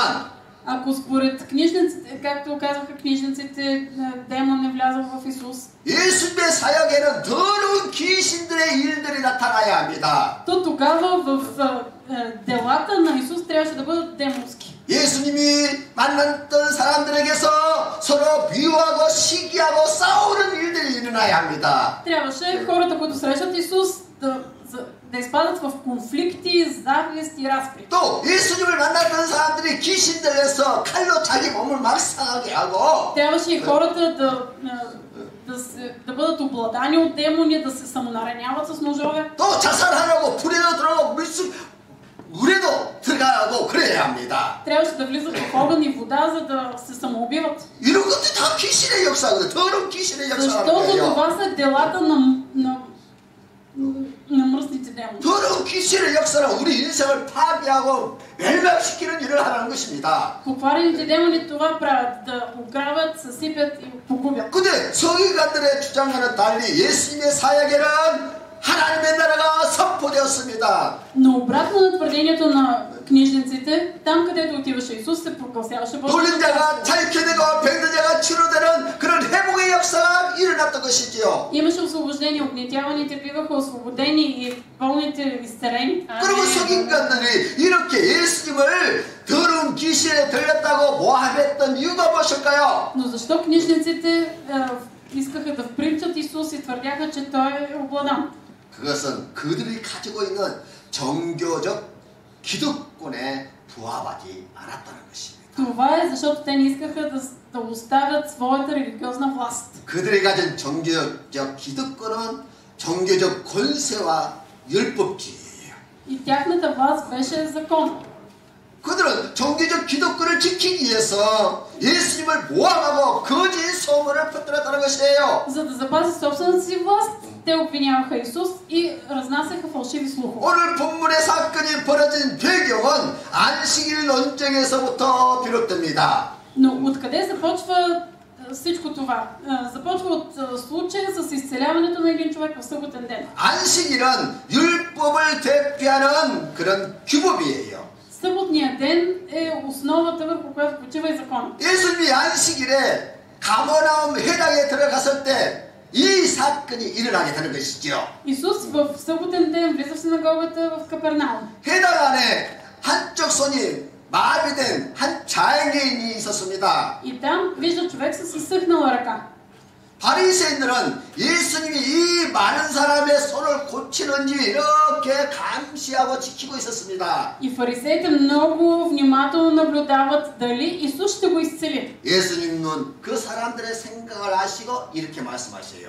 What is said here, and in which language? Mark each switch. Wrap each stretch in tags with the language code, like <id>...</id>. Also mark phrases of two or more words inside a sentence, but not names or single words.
<bg>Ако според книжниците, както казваха книжниците, демон е влязъл в Исус,</bg> <ko>예수님의 사역에는 더러운 귀신들의 일들이 나타나야 합니다.</ko> <bg>то тогава в делата на Исус трябваше да бъдат демонски.</bg> <ko>예수님이 만났던 사람들에게서 서로 미워하고 시기하고 싸우는 일들이 일어나야 합니다.</ko> <bg>Трябваше хората, които срещат Исус, да изпадат в конфликти, завист и разпри.</bg> <ko>또 예수님을 만났던 사람들이 귀신 들려서 칼로 자기 몸을 막 상하게 하고</ko> <bg>Трябваше и хората да бъдат обладани от демони, да се самонараняват с ножове.</bg> <ko>또 자살하려고 불에도 들어가고 물에도 들어가고 그래야 합니다.</ko> <bg>Трябваше да влизат в огън и вода, за да се самоубиват.</bg> <ko>이런 것들이 다 귀신의 역사거든요. 더러운 귀신의 역사라는 Защото 거예요.</ko> <bg>това са делата на мръсните демони.</bg> <ko>더러운 귀신의 역사는 우리 인생을 파괴하고 멸망시키는 일을 하라는 것입니다.</ko> <bg>Покварените демони това правят, да ограбят, съсипят и погубят.</bg> <ko>근데 서기관들의 주장과는 달리 예수님의 사역에는 하나님의 나라가 선포되었습니다.</ko> <bg>Но обратно на твърдението на книжниците, там където отиваше Исус, се прогласяваше Божията</bg> <ko>돌린 자가 자유케 되고 병든 자가 치료되는 그런 회복의 역사가 일어났던 것이지요.</ko> <bg>Имаше освобождение, огнетяваните биваха освободени и болните изцелени.</bg> <ko>그리고 서기관들이 이렇게 예수님을 더러운 귀신에 들렸다고 모함했던 이유가 무엇일까요?</ko> <bg>Но защо книжниците искаха да вприличат Исус и твърдяха, че Той е обладан?</bg> <ko>그것은 그들이 가지고 있는 종교적 기득권에 부합하지 않았다는 것입니다.</ko> <bg>Това е защото те не искаха да оставят своята религиозна власт.</bg> <ko>그들이 가진 종교적 기득권은 종교적 권세와 율법주의예요.</ko> <bg>И тяхната власт беше закон.</bg> <ko>그들은 종교적 기득권을 지키기 위해서 예수님을 모함하고 거짓 소문을 퍼뜨렸다는 것이에요.</ko> <bg>За да запазят собствената си власт, те обвиняваха Исус и разнасяха фалшиви слухове.</bg> <ko>오늘 본문의 사건이 벌어진 배경은 안식일 논쟁에서부터 비롯됩니다.</ko> <bg>Но откъде започва всичко това? Започва от случая с изцеляването на един човек в съботен ден.</bg> <ko>안식일은 율법을 대표하는 그런 규범이에요.</ko> <bg>Съботният ден е основата, върху която почива и закон.</bg> <ko>예수님이 안식일에 가버나움 회당에 들어갔을 때 이 사건이 일어나게 되는 것이죠.</ko> <bg>Исус в съботен ден влиза в синагогата в Капернаум.</bg> <ko>회당 안에 한쪽 손이 마비된 한 장애인이 있었습니다.</ko> <bg>И там вижда човек с изсъхнала ръка.</bg> <ko>바리새인들은 예수님이 이 많은 사람의 손을 고치는지 이렇게 감시하고 지키고 있었습니다.</ko> <bg>И фарисеите много внимателно наблюдават дали Исус ще го изцели.</bg> <ko>예수님은 그 사람들의 생각을 아시고 이렇게 말씀하셔요.</ko>